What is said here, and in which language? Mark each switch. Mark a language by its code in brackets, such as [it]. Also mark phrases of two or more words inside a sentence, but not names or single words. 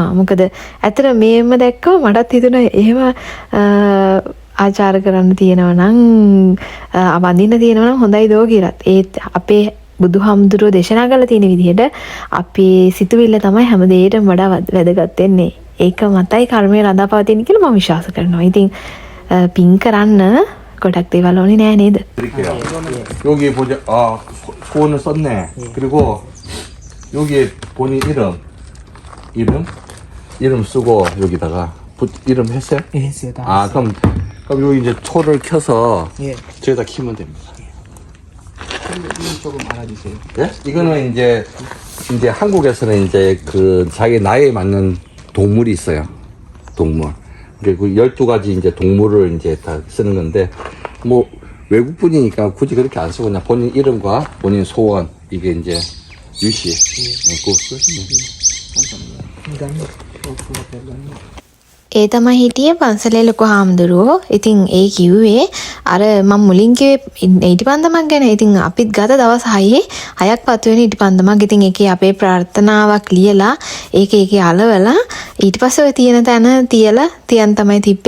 [si] මොකද ඇත්තට මේම දැක්කම මටත් හිතුණා එහෙම ආචාර කරන්න තියෙනවා නම් වඳින්න තියෙනවා නම් හොඳයි දෝ කියලාත්. ඒත් අපේ බුදුහාමුදුරුවෝ දේශනා කරලා තියෙන විදිහට අපේ සිතුවිල්ල තමයි හැම දෙයකටම වඩා වැදගත් වෙන්නේ. ඒක මතයි කර්මය රඳා පවතින කියලා මම විශ්වාස කරනවා. 이තින් පින් කරන්න ගොඩක් දේවල් ඕනේ නෑ නේද? [ko] 여기 보자. 아, 소원을 썼네. 그리고 여기에 본인 이름 쓰고 여기다가 이름 했어요? 예, 했어요. 다 아, 그럼 여기 이제 초를 켜서 예. 저기다 키면 됩니다. 이름 조금 알아주세요. 예? 이거는 이제 한국에서는 이제 그 자기 나이에 맞는 동물이 있어요. 동물. 그리고 12가지 이제 동물을 이제 다 쓰는 건데, 뭐, 외국 분이니까 굳이 그렇게 안 쓰고 그냥 본인 이름과 본인 소원, 이게 이제 유시. 네, 그거 쓰시면 감사합니다. [si] ඒ තමයි හිටියේ පන්සලේ ලොකු හාමුදුරුවෝ. ඉතින් ඒ කිව්වේ අර මම මුලින් කිව්වේ ඉටිපන්දමක් ගැන. ඉතින් අපිත් ගත දවස් 6ක් පත්තු වෙන ඉටිපන්දමක්. ඉතින් ඒකේ අපේ ප්‍රාර්ථනාවක් ලියලා ඒකේ අලවලා ඊට පස්සේ ඔය තියෙන තැන තියන් තමයි තිබ්බේ.